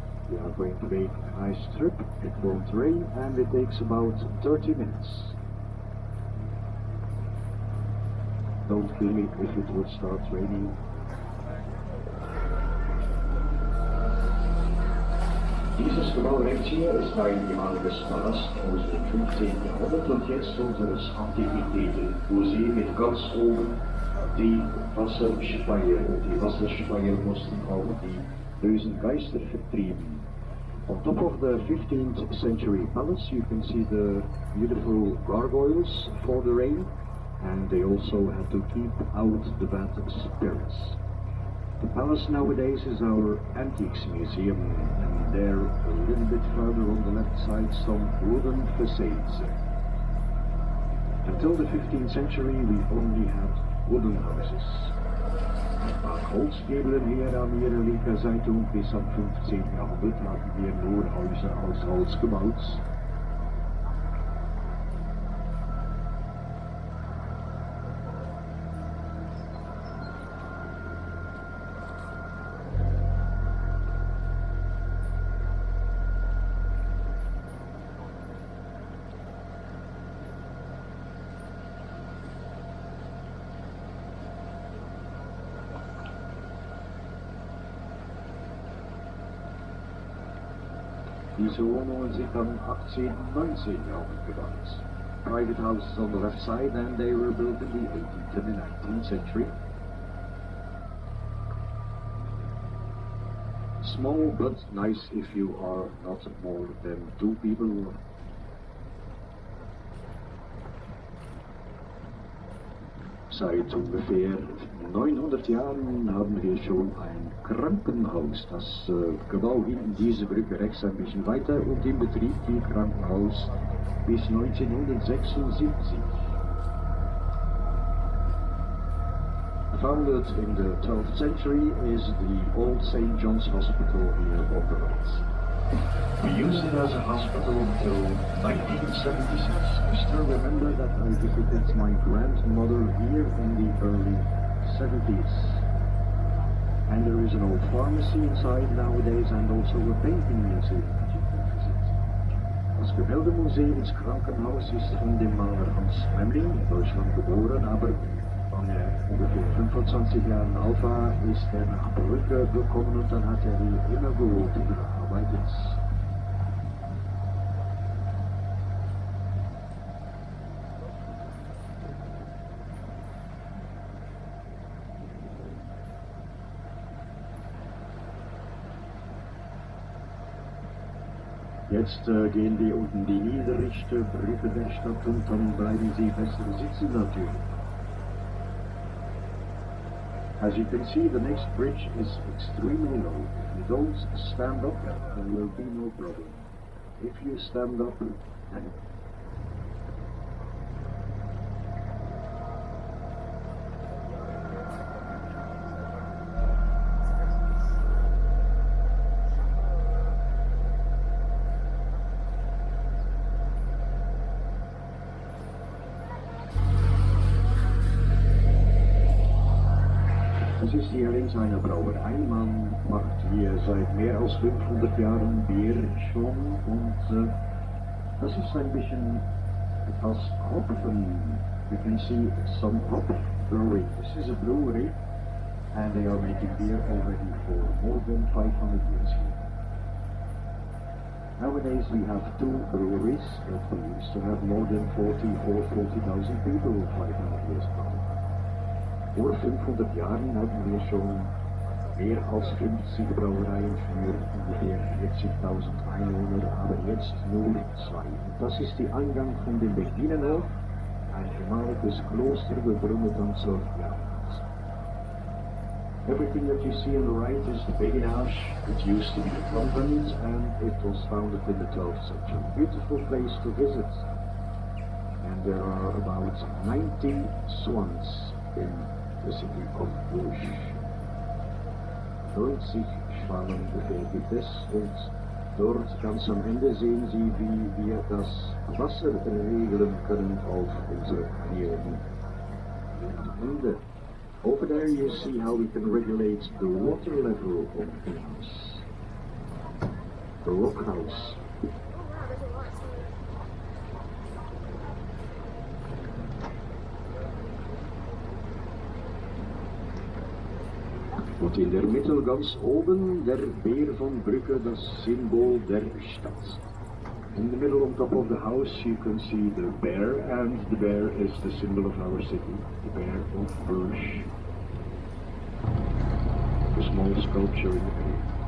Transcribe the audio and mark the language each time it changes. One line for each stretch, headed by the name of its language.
English: We are going to make a nice trip, it won't rain, and it takes about 30 minutes. Don't kill me if it would start raining.
German: Dieses Gebäu rechts hier ist ein ehemaliges Palast aus dem 15. Jahrhundert und jetzt unseres Antiquitätenmuseum mit ganz oben die Wasserspeier. Die Wasserspeier mussten auch die bösen Geister vertrieben.
English: On top of the 15th century palace you can see the beautiful gargoyles for the rain, and they also had to keep out the bad spirits. The palace nowadays is our antiques museum, and there a little bit further on the left side some wooden facades. Until the 15th century we only had wooden houses.
German: Ein paar Holzgebeln hier an ihrer linken Seite und bis am 15. Jahrhundert hatten wir nur Häuser aus Holz gebaut. Diese Wohnungen sind am 18. und 19. Jahrhundert gebaut.
English: Private houses on the left side, and they were built in the 18th and the 19th century. Small but nice if you are not more than 2 people.
German: Seit ungefähr 900 Jahren haben wir schon ein Krankenhaus. Das Gebäu hinten diese Brücke rechts ein bisschen weiter und in Betrieb die Krankenhaus bis 1976.
English: Founded in the 12th century is the old St. John's Hospital here on the right. We used it as a hospital until 1976. I still remember that I visited my grandmother here in the early 70s. And there is an old pharmacy inside nowadays and also a painting museum that you can visit.
German: Das Gemäldemuseum ins Krankenhaus ist von dem Maler Hans Memling in Deutschland geboren, aber von ungefähr 25 Jahren Alpha ist er nach Brügge gekommen und dann hat er hier immer gewohnt und gearbeitet. Jetzt gehen wir unten die niedrigste Brücke der Stadt und dann bleiben Sie besser sitzen natürlich.
English: As you can see, the next bridge is extremely low. If you don't stand up, there will be no problem. If you stand up,
German: es ist hier links eine Brauerei. Man macht hier seit mehr als 500 Jahren Bier schon und das ist ein bisschen etwas Hopfen.
English: You can see some hop brewing. This is a brewery and they are making beer already for more than 500 years here. Nowadays we have 2 breweries, but we used to have more than 40,000 people 500 years ago.
German: Vor 500 Jahren hatten wir schon mehr als 50 Brauereien für ungefähr 40.000 Einwohner, aber jetzt nur 2. Und das ist der Eingang von dem Beginenhof, ein ehemaliges Kloster, gegründet am 12. Jahrhundert.
English: Everything that you see on the right is the Beginage. It used to be a convent and it was founded in the 12th century. Beautiful place to visit. And there are about 90 swans in the city of Bruges.
German: 90 Schwanen befindet es und dort ganz am Ende sehen Sie, wie wir das Wasser regeln können auf unsere Kanälen. Am Ende.
English: Over there you see how we can regulate the water level of the canals. Rock House.
German: Und in der Mitte ganz oben der Bär von Brugge, das Symbol der Stadt.
English: In the middle on top of the house you can see the bear, and the bear is the symbol of our city, the bear of Bruges. A small sculpture in the bay.